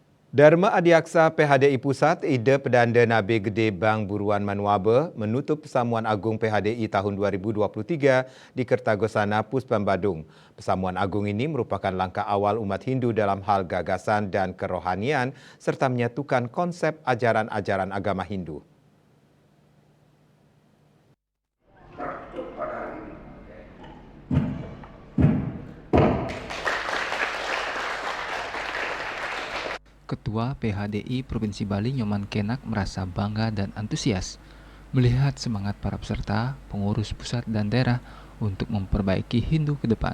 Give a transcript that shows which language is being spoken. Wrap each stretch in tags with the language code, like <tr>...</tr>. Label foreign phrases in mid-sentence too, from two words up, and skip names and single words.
<id>Dharma Adiaksa PHDI Pusat Ide Pedanda Nabe Gede Bang Buruan Manuabe menutup Pesamuan Agung PHDI tahun 2023 di Kertagosana, Puspam Badung. Pesamuan Agung ini merupakan langkah awal umat Hindu dalam hal gagasan dan kerohanian serta menyatukan konsep ajaran-ajaran agama Hindu. Ketua PHDI Provinsi Bali Nyoman Kenak merasa bangga dan antusias melihat semangat para peserta, pengurus pusat dan daerah untuk memperbaiki Hindu ke depan.</id>